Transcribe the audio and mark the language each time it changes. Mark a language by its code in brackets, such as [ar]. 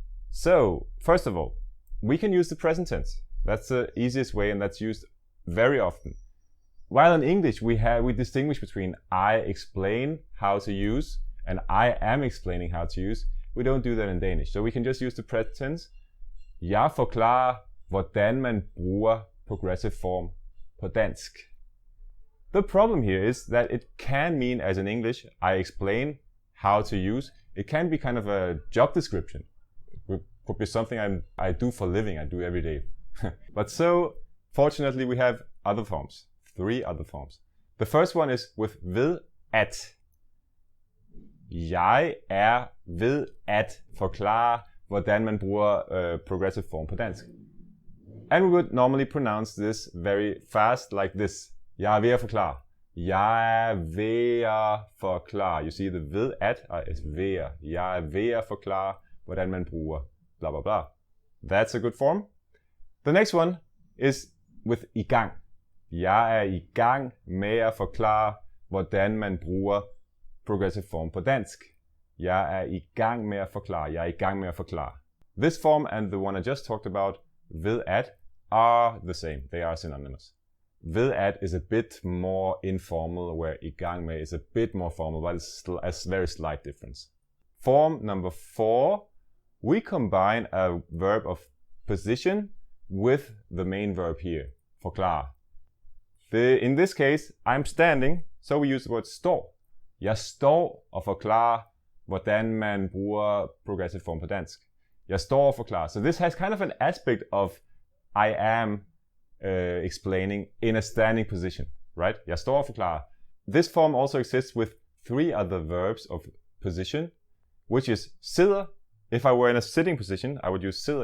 [en] So, first of all, we can use the present tense. That's the easiest way and that's used very often. While in English we distinguish between I explain how to use and I am explaining how to use, we don't do that in Danish. So we can just use the present tense. [da] Jeg forklarer, hvordan man bruger progressive form på dansk. [en] The problem here is that it can mean, as in English, I explain how to use. It can be kind of a job description. It could be something I do for a living, I do every day. But so, fortunately, we have other forms. 3 other forms. The first one is with ved at. [da] Jeg ved at forklare, hvordan man bruger progressive form på dansk. [en] And we would normally pronounce this very fast like this. [da] Jeg ved at forklare. Jeg ved at forklare. [en] You see the ved at is ved. [da] Jeg ved at forklare, hvordan man bruger blah blah blah. [en] That's a good form. The next one is with i gang. [da] Jeg i gang med at forklare, hvordan man bruger progressive form på dansk. Jeg i gang med at forklare. Jeg i gang med at forklare. [en] This form and the one I just talked about, ved at, are the same. They are synonymous. Ved at is a bit more informal, where i gang med is a bit more formal, but it's a very slight difference. Form number 4, we combine a verb of position with the main verb here, forklare. In this case, I'm standing, so we use the word står. [da] Jeg står og forklarer, hvordan man bruger progressive form på dansk. Jeg står og forklarer. [en] So this has kind of an aspect of I am explaining in a standing position, right? [da] Jeg står og forklarer. [en] This form also exists with 3 other verbs of position, which is sidder. If I were in a sitting position, I would use sidder.